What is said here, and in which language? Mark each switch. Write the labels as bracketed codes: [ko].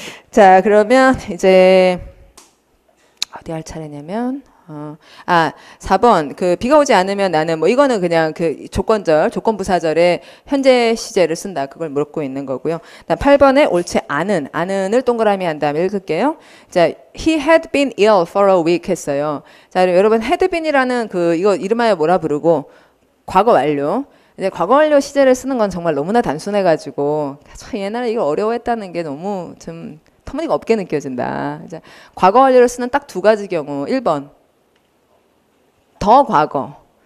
[ko] 자, 그러면 이제 어디 할 차례냐면 아, 4번. 그 비가 오지 않으면 나는 뭐 이거는 그냥 그 조건절, 조건부사절에 현재 시제를 쓴다. 그걸 묻고 있는 거고요. 8번에 옳지 않은을 동그라미 한 다음에 읽을게요. [en] 자, he had been ill for a week [ko] 했어요. 자, 여러분 had been이라는 그 이거 이름하여 뭐라 부르고 과거 완료. 이제 과거 완료 시제를 쓰는 건 정말 너무나 단순해가지고 참 옛날에 이걸 어려워했다는 게 너무 좀 터무니가 없게 느껴진다. 이제 과거 완료를 쓰는 딱 두 가지 경우. 1번. 더 과거.